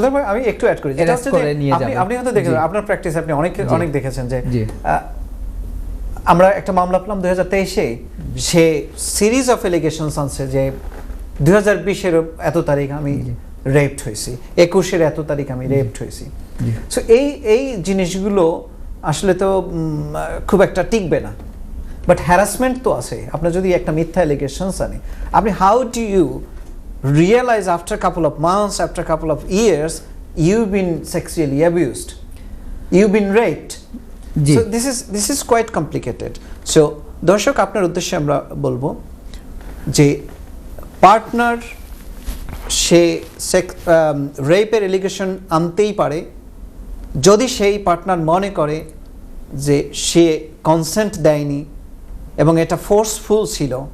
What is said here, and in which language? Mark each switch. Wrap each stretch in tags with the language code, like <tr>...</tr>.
<bn>আমি একটু অ্যাড করি, যেটা হচ্ছে যে আপনি হয়তো দেখেছেন, আপনার প্র্যাকটিস আপনি অনেক দেখেছেন যে আমরা একটা মামলা পেলাম 2023-এ, সে সিরিজ অফ এলিগেশনস আনছে যে 2020-এর এত তারিখ আমি রেপড হয়েছি, 21-এর এত তারিখ আমি রেপড হয়েছি। সো এই জিনিসগুলো আসলে তো খুব একটা টিকবে না, বাট হ্যারাসমেন্ট তো আছে। আপনার যদি একটা মিথ্যা এলিগেশনস আনে, আপনি</bn> <en>How do you realize after a couple of months, after a couple of years, you've been sexually abused, you've been raped. So this is quite complicated.</en> <bn>So দর্শক, আপনার উদ্দেশ্যে আমরা বলবো যে পার্টনার সে রেপের এলিগেশন আনতেই পারে যদি সেই পার্টনার মনে করে যে সে কনসেন্ট দেয়নি এবং এটা ফোর্সফুল ছিল।</bn>